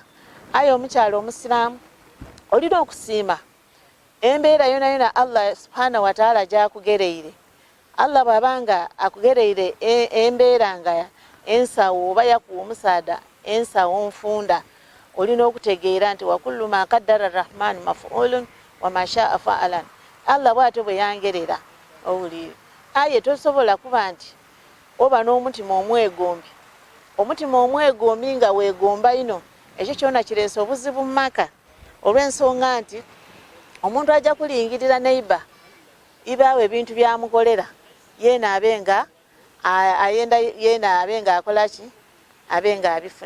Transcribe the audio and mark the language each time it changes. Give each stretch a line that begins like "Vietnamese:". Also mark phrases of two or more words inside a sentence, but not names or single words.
Ganda: Aye omukyalo omusiraamu olina okusiima embeera yona Allah
Arabic: سبحانه وتعالى
Ganda: gyakugereire. Allah bw'abanga akugereire embeera nga ensawo oba yakuwa omusaada ensawo nfunda, olina okutegeera nti
Arabic: وكل ما قدر الرحمن مفعول وما شاء فعلا.
Ganda: Allah bw'ate bwe yangerera owulire. Aye tosobola kuba nti oba n'omutima omwegombi. Omutima omwegombi nga weegomba ino, ekyo kyona kireese obuzibu mu maka, olw'ensonga nti omuntu ajja kulingirira neiba ibaawe ebintu byamukolera yeena abenga ayenda yeena abenga akola ki abenga abifuna.